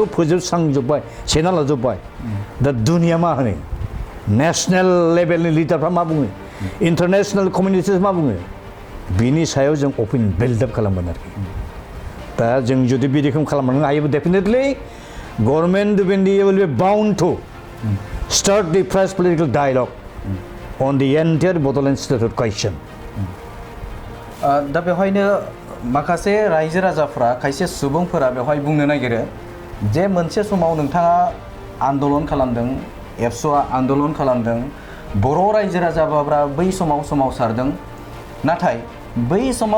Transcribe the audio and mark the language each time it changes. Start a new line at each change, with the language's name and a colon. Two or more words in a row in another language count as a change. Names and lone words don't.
Bodo: फोजोबस्रांजोबबाय सेना लाजोबबाय दा दुनिया मा होनो
English: national level
Bodo: लिडारफ्रा मा बुङो
English: international communities
Bodo: मा बुङो बिनि सायाव जों
English: opinion build-up
Bodo: खालामगोन आरोखि दा जों जुदि बिदि खालामनो हायोबा
English: definitely Government of India will be bound to start the fresh political dialogue on the entire Bodoland statehood question.
Bodo: दा बेवहायनो माखासे रायजो राजाफ्रा खायसे सुबुंफोरा बेवहाय बुंनो नागिरो जे मोनसे समाव नोंथाङा आन्दलन खालामदों एबसुआ आन्दलन खालामदों बर' रायजो राजाफ्रा बै समाव सोमावसारदों नाथाय बै समाव